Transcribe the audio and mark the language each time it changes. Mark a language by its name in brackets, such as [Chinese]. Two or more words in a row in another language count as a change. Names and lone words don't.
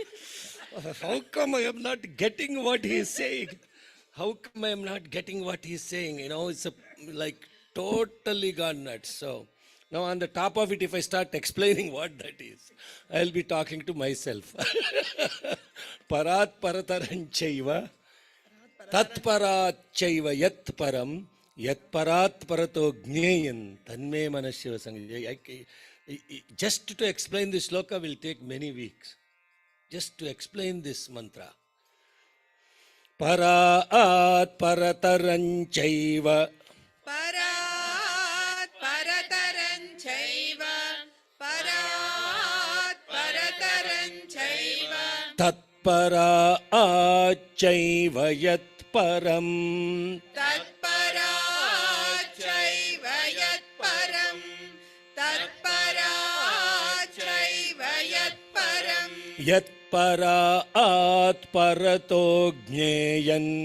[English] How come I am not getting what he is saying? How come I am not getting what he is saying? You know, it's like totally gone nuts. So now on the top of it, if I start explaining what that is, I'll be talking to myself. [Sanskrit] परात् परतरं चैव, तत् परात् चैव यत् परम्, यत् परात् परतो ज्ञेयं तन्मे मन शिवसङ्कल्पम्. [English] Just to explain this shloka will take many weeks. Just to explain this mantra. [Sanskrit] परात् परतरं चैव परात् परतरं चैव. परात् परतरं चैव. तत्पराच्चैव यत् परम्. तत्पराच्चैव यत्परम्. तत्पराच्चैव यत्परम्. यत् परात् परतो ज्ञेयम्